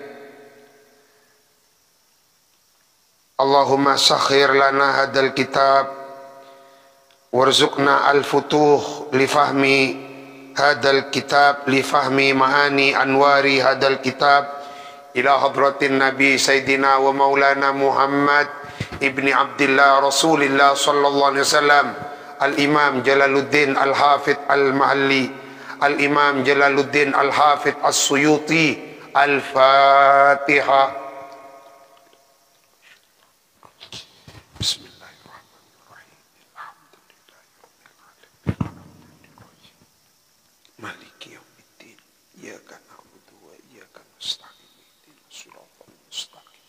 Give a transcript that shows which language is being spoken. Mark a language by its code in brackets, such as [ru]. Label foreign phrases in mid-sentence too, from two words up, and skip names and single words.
[ar] اللهم سخر لنا هذا الكتاب وارزقنا الفتوح لفهم هذا الكتاب لفهم معاني أنوار هذا الكتاب إلى حضرة النبي سيدنا ومولانا محمد ابن عبد الله رسول الله صلى الله عليه وسلم. Al-Imam Jalaluddin Al-Hafidh Al-Mahalli, Al-Imam Jalaluddin Al-Hafidh As-Suyuti. Al-Fatihah. Bismillahirrahmanirrahim. Alhamdulillahirrahmanirrahim. مالك يوم الدين. إياك نعبد وإياك نستعين اهدنا الصراط المستقيم.